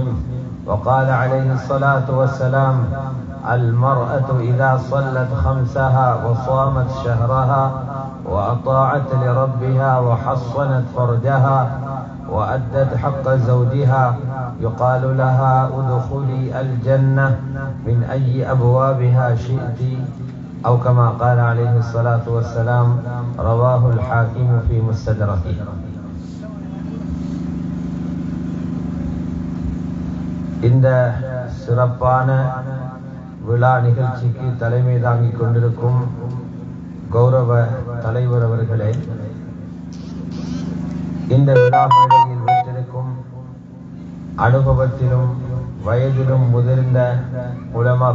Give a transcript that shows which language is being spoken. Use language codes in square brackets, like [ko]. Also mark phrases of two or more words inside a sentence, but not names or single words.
[ar] وقال عليه الصلاة والسلام: المرأة إذا صلت خمسها وصامت شهرها وأطاعت لربها وحصنت فرجها وأدت حق زوجها يقال لها ادخلي الجنة من أي أبوابها شئت، أو كما قال عليه الصلاة والسلام. رواه الحاكم في مستدركه. [ta] இந்த சிறப்பான விழா நிகழ்ச்சிக்கு தலைமை தாங்கிக் கொண்டிருக்கும் கௌரவ தலைவர் அவர்களே, இந்த விழா மேடையில் வீட்டிற்கும் அனுபவத்திலும் வயதிலும் முதிர்ந்த உலமா